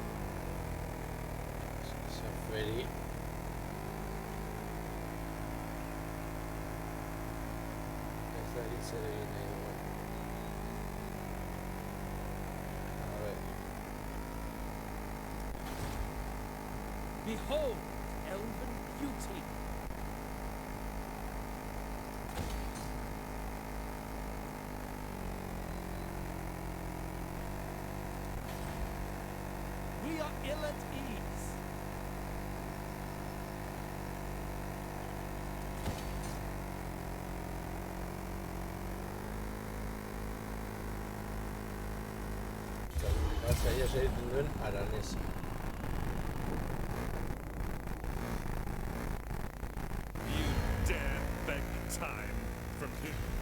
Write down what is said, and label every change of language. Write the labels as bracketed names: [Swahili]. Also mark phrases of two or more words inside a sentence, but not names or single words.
[Basque] Saferi. Ez dakit zer egin nahi duen. [Spanish] A ver. [English] Behold, elven beauty. We are ill at ease. [Basque] Zaila egiten duen aranesa. [English] You dare beg time from him?